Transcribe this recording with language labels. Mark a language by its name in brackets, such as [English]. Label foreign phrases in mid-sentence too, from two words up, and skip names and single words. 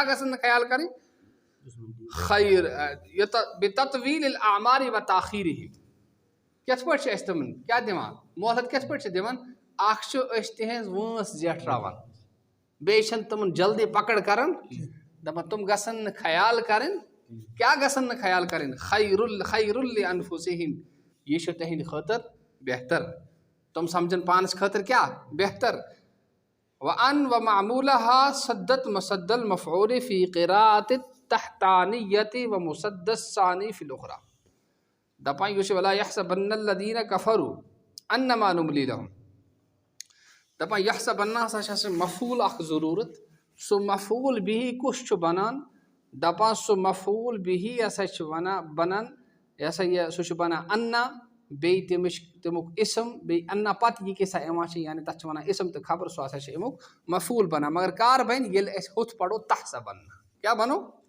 [Kashmiri] گژھن نہٕ خیال کَرٕنۍ [Arabic] خیر بِتطویٖل الاعمارِ و تاخیٖرِہِم [Kashmiri] کِتھ پٲٹھۍ چھِ أسۍ تِمن کیٛاہ دِوان مۄہلت کِتھ پٲٹھۍ چھِ دِوان اکھ چھُ أسۍ تِہنٛز وٲنٛس زیٹھراوان بیٚیہِ چھِنہٕ تِمن جلدی پکڑ کران دپان تِم گژھن نہٕ خیال کَرٕنۍ کیٛاہ گژھن نہٕ خیال کَرٕنۍ [Arabic] خیر لِانفُسِہِم [Kashmiri] یہِ چھُ تِہنٛدِ خٲطرٕ بہتر تِم سمجھن پانس خٲطرٕ کیٛاہ بہتر [Arabic] وَأَن وَمعموٗلہا سدت مسد المفعوٗلِ فی قِراءتِ التحتانیۃ ومسد الثانی فی الأخرى [Kashmiri] دپان یُس [Arabic] ولا یحسبن الذیٖنَ کفروٗ انما نُملی لہم دپان یحسبن ہسا [Kashmiri] چھِ اَسہِ مفعوٗل اکھ ضروٗرت سُہ مفعوٗل بِہی کُس چھُ بنان دپان سُہ مفعوٗل بِہی ہسا چھُ ونان بنان یہِ ہسا یہِ سُہ چھُ بنان انا بیٚیہِ تمیُک اِسم بیٚیہِ انا پتہٕ یہِ کیٛاہ سا یِوان چھِ یعنی تتھ چھِ ونان اِسم تہٕ خبر سُہ ہسا چھِ امیُک مفعوٗل بنان مگر کر بنہِ ییٚلہِ أسۍ ہُتھ پرو تحسبن کیٛاہ بنو